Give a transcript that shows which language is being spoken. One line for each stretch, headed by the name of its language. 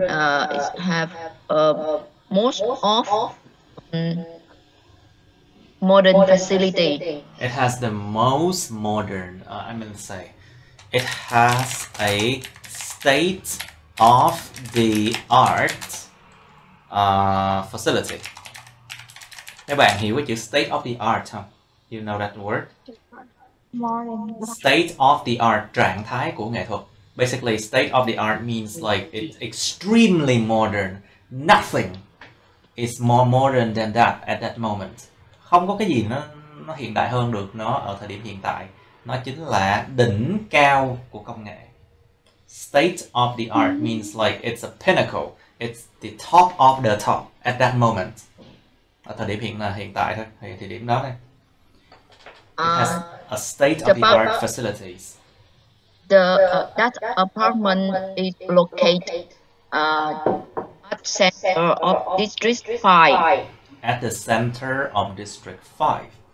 English: It have most of modern facility. It has the most modern. It has a state-of-the-art facility.
Vietnamese: Các bạn hiểu cái chữ state of the art không?
English: You know that word? Modern.
Vietnamese: State of the art, trạng thái của nghệ thuật.
English: Basically, state of the art means like it's extremely modern. Nothing is more modern than that at that moment.
Vietnamese: Không có cái gì nó hiện đại hơn được nó ở thời điểm hiện tại. Nó chính là đỉnh cao của công nghệ.
English: State of the art means like it's a pinnacle. It's the top of the top at that moment.
Vietnamese: Ở thời điểm hiện tại thôi, thời điểm đó thôi.
English: It has a state of the art facilities. That apartment is located at center of District 5. At the center of District 5.